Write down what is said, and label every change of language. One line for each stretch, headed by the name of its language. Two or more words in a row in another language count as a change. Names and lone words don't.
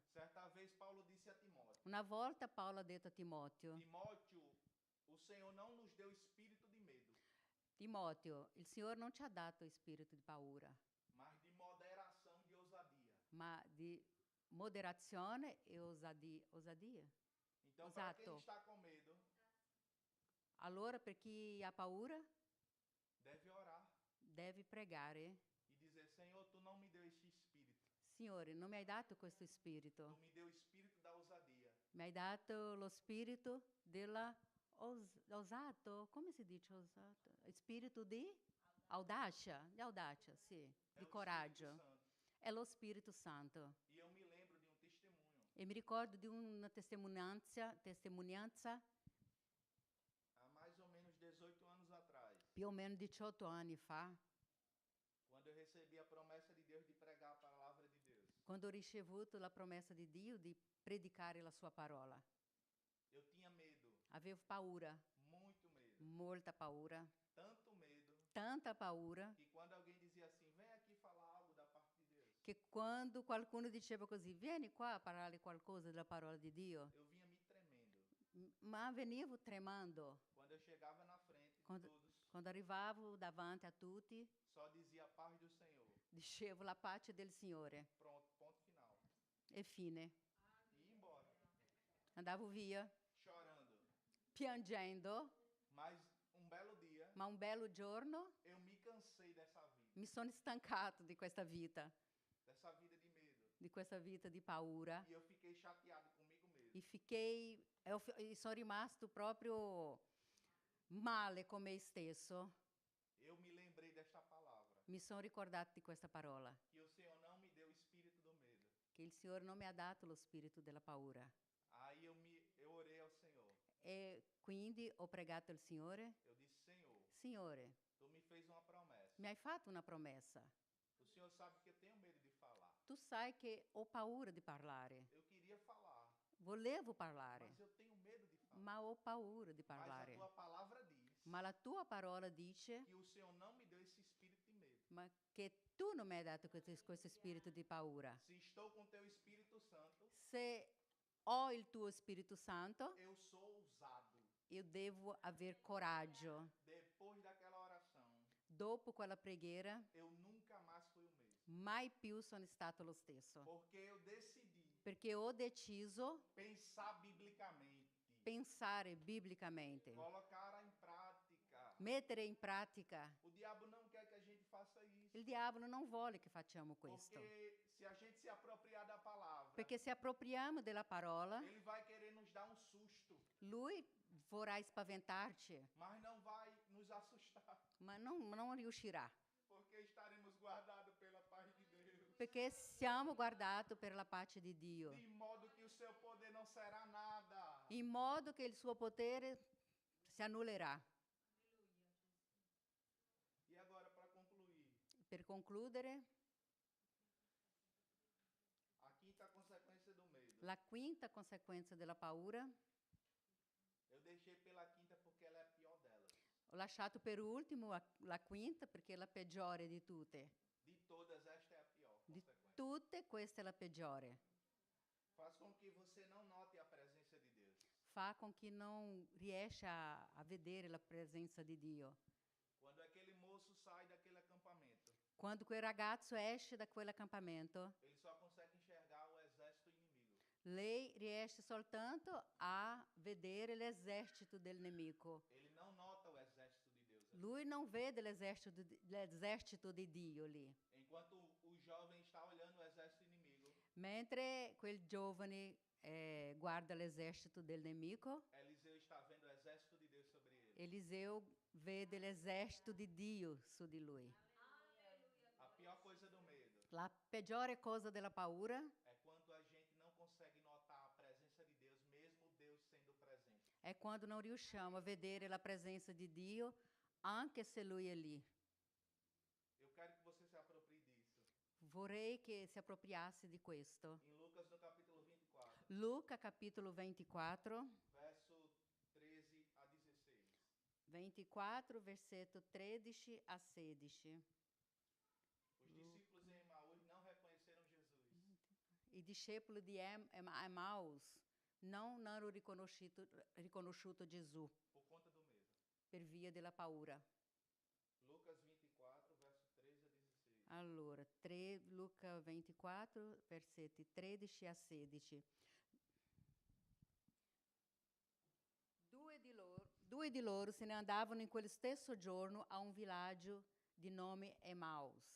Portuguese: Certa vez Paulo disse a Timóteo:
Italian: Una volta Paolo ha detto a Timoteo:
Portuguese: Timóteo, o Senhor não nos deu espírito de medo,
Italian: Timoteo, il Signore non ci ha dato spirito di paura,
Portuguese: mas de moderação, de ousadia.
Italian: ma di moderazione e osadia.
Portuguese: Então, para quem
Italian: Esatto.
Portuguese: está com medo,
Italian: Allora per chi ha paura
Portuguese: deve orar
Italian: deve pregare:
Portuguese: e dizer: Senhor, tu não me deu este espírito.
Italian: Signore, non mi hai dato questo
Portuguese: Tu
Italian: spirito,
Portuguese: me deu o espírito da ousadia.
Italian: mi hai dato lo spirito della osato, come si dice osato? Spirito di audácia, sì, É di o coraggio.
Portuguese: Espírito Santo.
Italian: È lo Spirito Santo.
Portuguese: E eu me lembro de um testemunho.
Italian: E mi ricordo di una testimonianza
Portuguese: Há mais ou menos 18 anos atrás,
Italian: più o meno 18 anni fa,
Portuguese: quando eu recebi a promessa de Deus de pregar a palavra de Deus.
Italian: quando ho ricevuto la promessa di Dio di predicare la sua parola.
Portuguese: Eu tinha medo,
Italian: Avevo paura,
Portuguese: muito medo.
Italian: molta paura,
Portuguese: Tanto medo
Italian: tanta paura,
Portuguese: que quando alguém dizia assim: vem aqui falar algo da parte de Deus,
Italian: che quando qualcuno diceva così: vieni qua a parlare qualcosa della parola di Dio,
Portuguese: eu vinha me tremendo.
Italian: ma venivo tremando.
Portuguese: Quando eu chegava na frente de
Italian: Quando,
Portuguese: todos,
Italian: quando arrivavo davanti a tutti,
Portuguese: só dizia a paz do Senhor.
Italian: dicevo la pace del Signore.
Portuguese: Pronto, ponto final.
Italian: E fine.
Portuguese: E ia embora,
Italian: Andavo via,
Portuguese: chorando.
Italian: piangendo,
Portuguese: Mas um belo dia,
Italian: ma un bello giorno
Portuguese: eu me cansei dessa vida,
Italian: mi sono stancato di questa vita
Portuguese: de medo.
Italian: di questa vita di paura.
Portuguese: E eu fiquei chateado comigo mesmo.
Italian: E sono rimasto proprio male con me stesso.
Portuguese: Eu me lembrei desta palavra,
Italian: Mi sono ricordato di questa parola,
Portuguese: que o Senhor não me deu o espírito do medo.
Italian: che il Signore non mi ha dato lo spirito della paura.
Portuguese: Aí eu orei ao Senhor.
Italian: E quindi ho pregato il Signore:
Portuguese: Eu disse: Senhor,
Italian: Signore,
Portuguese: tu me fez uma promessa.
Italian: mi hai fatto una promessa.
Portuguese: O Senhor sabe que eu tenho medo de falar.
Italian: Tu sai che ho paura di parlare.
Portuguese: Eu queria falar,
Italian: Volevo parlare,
Portuguese: mas eu tenho medo de falar.
Italian: ma ho paura di
Portuguese: Mas a
Italian: parlare.
Portuguese: tua palavra diz
Italian: Ma la tua parola dice
Portuguese: que o Senhor não me deu esse espírito de medo.
Italian: ma che tu non mi hai dato questo spirito di paura.
Portuguese: Se estou com teu Espírito Santo,
Italian: Se ho il tuo Spirito Santo,
Portuguese: eu sou ousado.
Italian: io devo aver coraggio.
Portuguese: Depois daquela oração,
Italian: Dopo quella preghiera,
Portuguese: eu nunca mais fui o mesmo.
Italian: mai più sono stato lo stesso.
Portuguese: Porque eu decidi
Italian: Perché ho deciso
Portuguese: pensar biblicamente,
Italian: pensare biblicamente,
Portuguese: colocar em prática.
Italian: mettere in pratica.
Portuguese: O diabo não quer que a gente faça isso.
Italian: Il diavolo non vuole che facciamo questo.
Portuguese: Porque se a gente se apropriar da palavra,
Italian: Perché se appropriamo della parola,
Portuguese: ele vai querer nos dar um susto,
Italian: lui vorrà spaventarci,
Portuguese: mas não vai nos assustar,
Italian: ma non riuscirà.
Portuguese: porque estaremos guardados pela paz de Deus.
Italian: Perché siamo guardati per la pace di Dio,
Portuguese: De modo que o seu poder não será nada.
Italian: in modo che il suo potere si annullerà.
Portuguese: E agora, para concluir,
Italian: Per concludere,
Portuguese: a quinta consequência do medo
Italian: La quinta consequenza della paura,
Portuguese: Eu deixei pela quinta porque ela é a pior delas.
Italian: ho lasciato per ultimo la quinta perché è la peggiore di tutte.
Portuguese: De todas, esta é a pior
Italian: Di
Portuguese: consequência.
Italian: tutte questa è la peggiore.
Portuguese: Faz com que você não note a presença de Deus.
Italian: Fa con chi non riesce a vedere la presenza di Dio.
Portuguese: Quando aquele moço sai daquele acampamento,
Italian: Quando quel ragazzo esce da quell'accampamento,
Portuguese: ele só consegue enxergar o exército inimigo.
Italian: lei riesce soltanto a vedere l'esercito del nemico.
Portuguese: Ele não nota o exército de Deus ali.
Italian: Lui non vede l'esercito di Dio lì.
Portuguese: Enquanto o jovem está olhando o exército inimigo,
Italian: Mentre quel giovane guarda l'esercito del nemico,
Portuguese: Eliseu está vendo o exército de Deus sobre ele.
Italian: Eliseo vede l'esercito di Dio su di lui.
Portuguese: A pior coisa do medo
Italian: La peggiore cosa della paura
Portuguese: é quando a gente não consegue notar a presença de Deus, mesmo Deus sendo presente.
Italian: è quando non riusciamo a vedere la presenza di Dio, anche se Lui è lì.
Portuguese: Eu quero que você se aproprie disso.
Italian: Vorrei che si appropriasse di questo.
Portuguese: Em Lucas, no capítulo 24,
Italian: Luca capitolo 24,
Portuguese: verso 13 a 16.
Italian: 24, versetto 13 a 16.
Portuguese: Os discípulos em Emaús não reconheceram Jesus.
Italian: I discepoli di Emmaus non hanno riconosciuto Gesù
Portuguese: Por conta do medo.
Italian: per via della paura.
Portuguese: Lucas 24, verso 13 a 16.
Italian: Allora, Luca 24, versetti 13 a 16. Due di loro se ne andavano in quello stesso giorno a un villaggio di nome Emmaus.